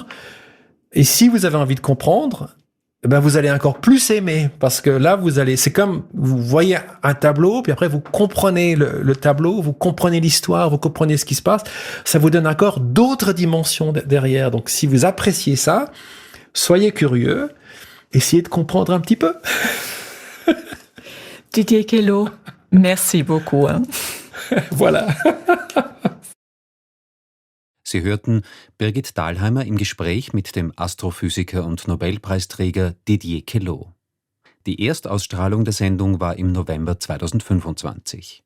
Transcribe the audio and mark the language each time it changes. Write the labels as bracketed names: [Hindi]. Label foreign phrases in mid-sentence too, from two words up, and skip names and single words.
[French] Et si vous avez envie de comprendre, ben vous allez encore plus aimer, parce que là, c'est comme, vous voyez un tableau, puis après, vous comprenez le tableau, vous comprenez l'histoire, vous comprenez ce qui se passe. Ça vous donne encore d'autres dimensions derrière. Donc, si vous appréciez ça, soyez curieux, essayez de comprendre un petit peu. Didier Queloz, merci beaucoup. Voilà. [German] Sie hörten Birgit Dahlheimer im Gespräch mit dem Astrophysiker und Nobelpreisträger Didier Queloz. Die Erstausstrahlung der Sendung war im November 2025.